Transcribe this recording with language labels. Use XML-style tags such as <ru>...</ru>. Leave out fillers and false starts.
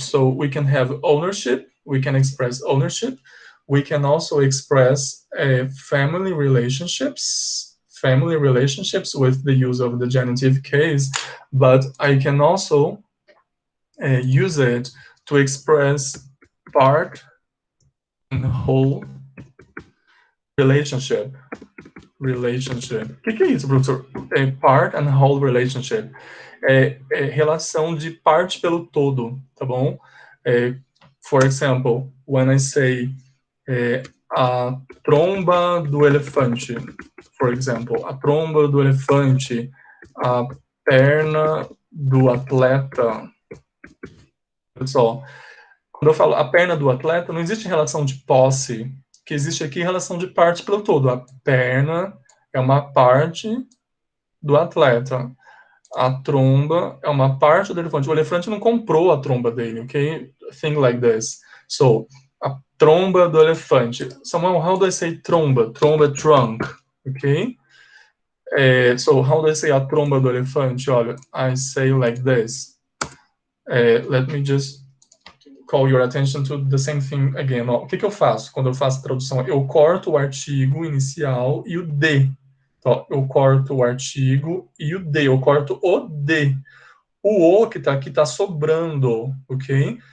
<en>So we can have ownership, we can express ownership, we can also express family relationships with the use of the genitive case, but I can also use it to express part and whole relationship.</en> <pt>O que é isso, professor?</pt> <en>Part and whole relationship.</en> <pt>Relação de parte pelo todo, tá bom?</pt> <en>For example, when I say</en> <pt>a tromba do elefante, for example, a tromba do elefante, a perna do atleta. Pessoal, quando eu falo a perna do atleta, não existe relação de posse, que existe aqui relação de parte pelo todo. A perna é uma parte do atleta. A tromba é uma parte do elefante. O elefante não comprou a tromba dele, ok?</pt> <en>Thing like this. So,</en> <pt>a tromba do elefante.</pt> <en>Samuel, how do I say tromba?</en> <pt>Tromba é trunk,</pt> <en>ok? So, how do I say</en> <pt>a tromba do elefante?</pt> <en>Olha, I say like this. Let me just call your attention to the same thing again.</en> <pt>Ó, o que eu faço quando eu faço tradução? Eu corto o artigo inicial e o de. Ó, eu corto o artigo e o de. Eu corto o de. O que está aqui está sobrando, ok?</pt>